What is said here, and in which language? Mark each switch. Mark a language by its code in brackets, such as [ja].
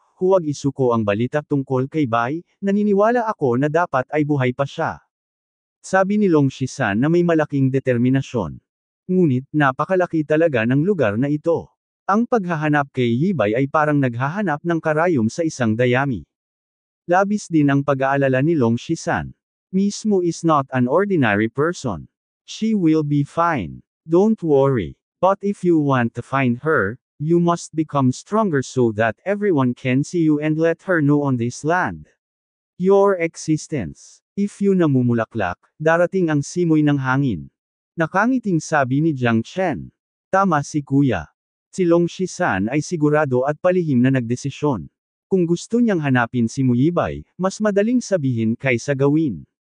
[tl] Huwag isuko ang balita tungkol kay Bai, naniniwala ako na dapat ay buhay pa siya. Sabi ni Long Shisan na may malaking determinasyon. Ngunit, napakalaki talaga ng lugar na ito. Ang paghahanap kay Yibay ay parang naghahanap ng karayom sa isang dayami. Labis din ang pag-aalala ni Long Shisan. [en] Miss Mu is not an ordinary person. She will be fine. Don't worry. But if you want to find her, you must become stronger so that everyone can see you and let her know on this land your existence. If you [tl] namumulaklak, darating ang simoy ng hangin. Nakangiting sabi ni Jiang Chen. Tama si kuya. Si Long Shisan ay sigurado at palihim na nagdesisyon. Kung gusto niyang hanapin si Muyibay, mas madaling sabihin kaysa gawin.